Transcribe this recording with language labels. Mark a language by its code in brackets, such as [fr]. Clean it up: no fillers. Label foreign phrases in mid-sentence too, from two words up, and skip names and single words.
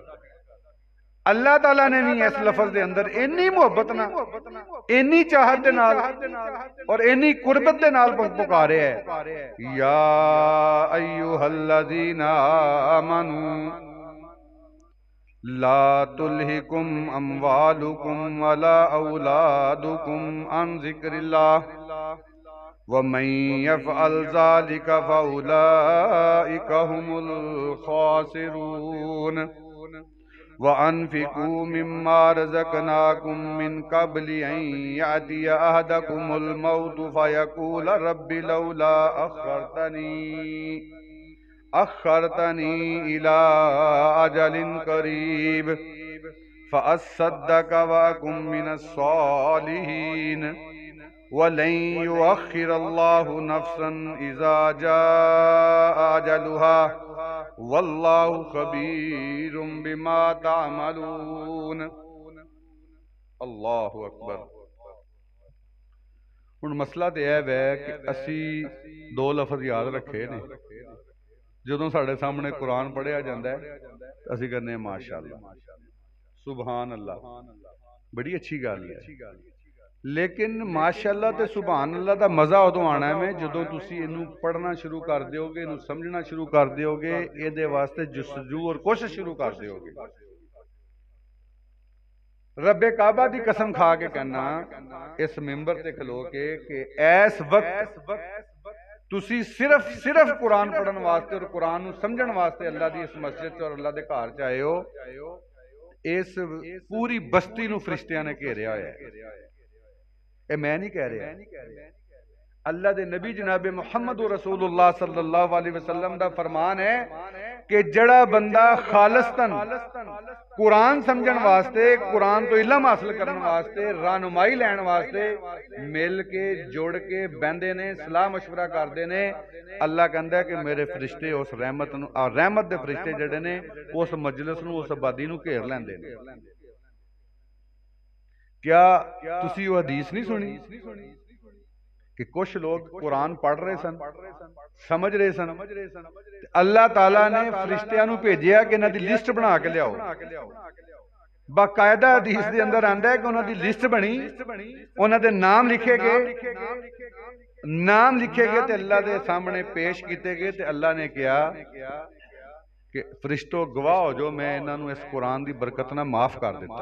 [pa] اللہ تعالیٰ نے بھی اس لفظ دے اندر اِنّی محبت نا، اِنّی چاہت دے نال اور اِنّی قربت دے نال پکارے ہے, [ar] يا أيها الذين آمنوا لا تلهكم أموالكم ولا أولادكم عن ذكر الله ومن يفعل ذلك فأولئك هم الخاسرون وأنفقوا مما رزقناكم من قبل أن يأتي أحدكم الموت فيقول رب لولا أخرتني إلى أجل قريب فأصدق وأكن من الصالحين ولن يؤخر الله نفسا إذا جاء أجلها والله خبير بما تعملون. الله أكبر. [pa] ہُݨ مسئلہ تو یہ ہے کہ اسی 2 لفظ یاد رکھے نے، جدوں ساڈے سامنے قرآن پڑھیا جاتا ہے اسی کہنے ماشاءاللہ, [ar] سبحان الله, [pa] بڑی اچھی گل ہے. لیکن ماشاءاللہ تے [ar] سبحان الله [pa] کا مزا اودوں آنا ہے جدوں تسی اینوں پڑھنا شروع کر دوگے، اینوں سمجھنا شروع کر دوگے، یہ واسطے جستجو اور کوشش شروع کر دوگے. ربِ کعبہ کی قسم کھا کے کہنا اس منبر تے کھلو کے کہ اس وقت تسی صرف قرآن پڑھن واسطے اور قرآن نوں سمجھن واسطے اللہ کی اس مسجد اور اللہ کے گھر چ آئے ہو. اس پوری بستی نوں فرشتیاں نے گھیریا ہویا ہے. یہ میں نہیں کہہ رہا، اللہ دے نبی جنابِ محمد رسول اللہ [ar] صلى الله عليه وسلم [pa] دا فرمان ہے کہ جیہڑا بندہ خالصتاً قرآن سمجھن واسطے، قرآن توں علم حاصل کرنے واسطے، رہنمائی لین واسطے مل کے جڑ کے بہندے نے، صلاح مشورہ کرتے نے، اللہ کہندا کہ میرے فرشتے اس رحمت نوں، رحمت دے فرشتے جیہڑے نے اس مجلس نوں، اس آبادی نوں گھیر لیندے نے. کیا تسی وہ حدیث نہیں سنی کہ کچھ لوگ قرآن پڑھ رہے سن، سمجھ رہے سن, समझ रहे सन, اللہ تعالیٰ نے فرشتیاں نوں بھیجیا کہ اِنہاں دی لسٹ بنا کے لیاؤ. باقاعدہ حدیث دے اندر آندا ہے کہ اُنہاں دی لسٹ بنی، اُنہاں دے نام لکھے گئے، نام لکھے گئے تے اللہ دے سامنے پیش کیے گئے تے اللہ نے کہا کہ فرشتو گواہ ہو جو میں اِنہاں نوں اس قرآن دی برکت نال معاف کر دتا.